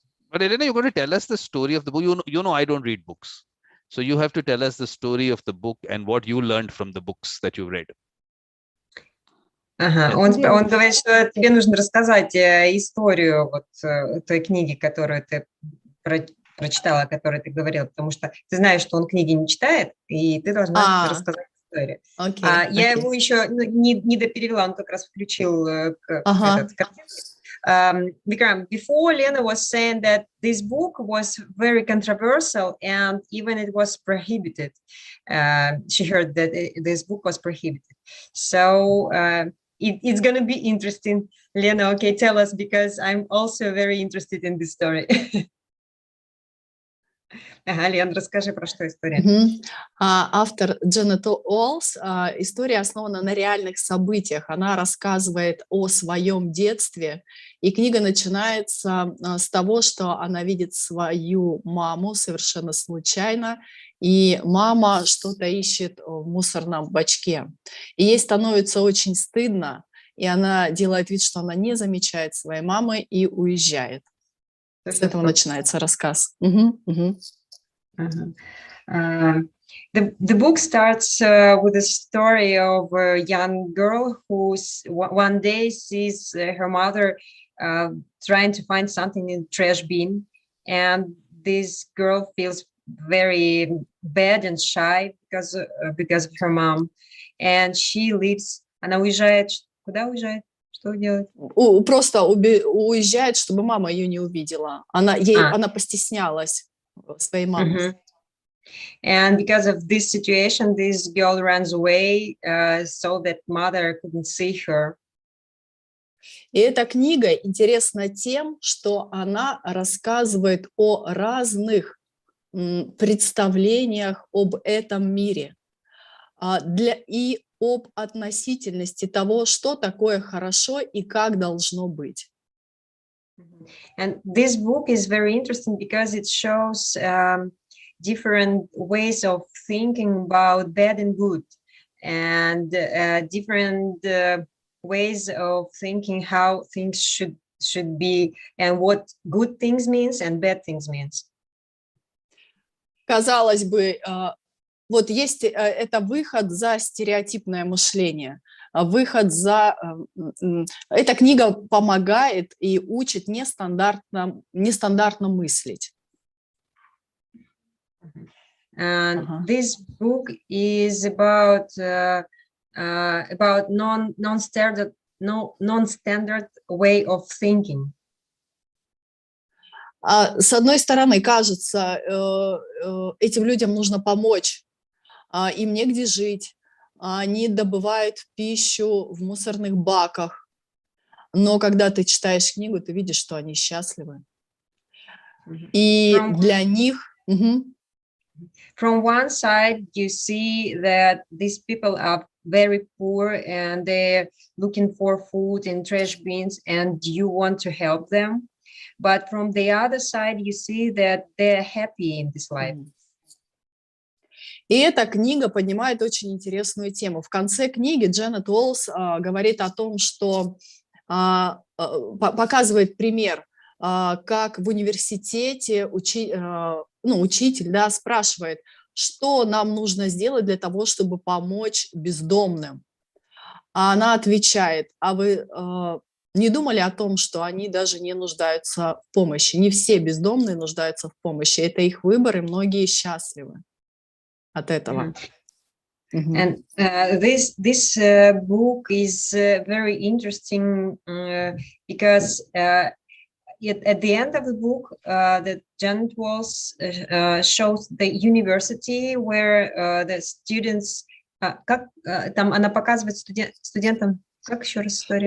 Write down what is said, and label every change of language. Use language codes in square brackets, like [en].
[en] But Elena, you're going to tell us the story of the book. You know, I don't read books. So you have to tell us the story of the book and what you learned from the books that you read. [ru] Ага, он говорит, что тебе нужно рассказать историю вот той книги, которую ты прочитала, о которой ты говорила, потому что ты знаешь, что он книги не читает, и ты должна рассказать историю. Я его еще не доперевела, он как раз включил этот картинку. [en] Vikram, before Lena was saying that this book was very controversial and even it was prohibited. She heard that this book was prohibited. So it's going to be interesting. Lena, okay, tell us, because I'm also very interested in this story. [ru] Ага, Лен, расскажи, про что история. Автор Janet Walls, история основана на реальных событиях. Она рассказывает о своем детстве, и книга начинается с того, что она видит свою маму совершенно случайно, и мама что-то ищет в мусорном бачке. И ей становится очень стыдно, и она делает вид, что она не замечает своей мамы и уезжает. С этого начинается рассказ. [en] The book starts with a story of a young girl who one day sees her mother trying to find something in the trash bin, and this girl feels very bad and shy because of her mom, and she leaves. [ru] Она уезжает. Куда уезжает? Что делает? Просто уезжает, чтобы мама ее не увидела. Она постеснялась своей мамы. [en] And because of this situation, this girl runs away so that mother couldn't see her. [ru] И эта книга интересна тем, что она рассказывает о разных представлениях об этом мире и об относительности того, что такое хорошо и как должно быть. [en] And this book is very interesting because it shows different ways of thinking about bad and good, and different ways of thinking how things should be, and what good things means and bad things means. [ru] Казалось бы, вот есть это выход за стереотипное мышление. Эта книга помогает и учит нестандартно мыслить. [en] And this book is about non-standard way of thinking. [ru] С одной стороны, кажется, этим людям нужно помочь, им негде жить, они добывают пищу в мусорных баках, но когда ты читаешь книгу, ты видишь, что они счастливы. И для них... [en] From one side, you see that these people are very poor and they're looking for food in trash bins and you want to help them. But from the other side, you see that they're happy in this life. [ru] И эта книга поднимает очень интересную тему. В конце книги Дженет Уоллс говорит о том, что показывает пример, как в университете учитель спрашивает, что нам нужно сделать для того, чтобы помочь бездомным. А она отвечает, а вы не думали о том, что они даже не нуждаются в помощи? Не все бездомные нуждаются в помощи. Это их выбор, и многие счастливы от этого. [en] And this book is very interesting because at the end of the book, that Janet Walls shows the university where the students, [ru] там она показывает студентам, как еще раз история?